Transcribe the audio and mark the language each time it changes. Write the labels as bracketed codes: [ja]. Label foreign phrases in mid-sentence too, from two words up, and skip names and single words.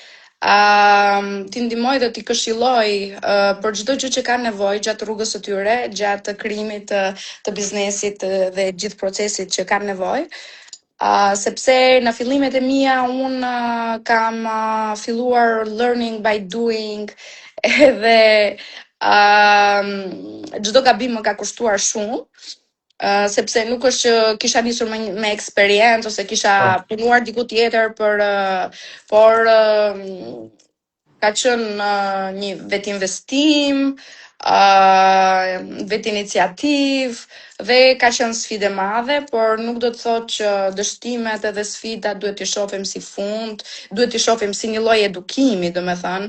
[sq] T'i ndihmoj dhe t'i këshilloj për çdo gjë që kanë nevojë gjatë rrugës së tyre, gjatë krijimit të biznesit dhe gjithë procesit që kanë nevojë. Sepse në fillimet e mia unë kam filluar [en] learning by doing [sq] edhe çdo gabim më ka kushtuar shumë. Sepse nuk është që kisha nisur me eksperiencë ose kisha punuar diku tjetër por ka qenë një vetë investim, vetë iniciativë dhe ka qenë sfidë e madhe, por nuk do të thotë që dështimet edhe sfidat duhet t'i shohim si fund, duhet t'i shohim si një lloj edukimi, domethënë.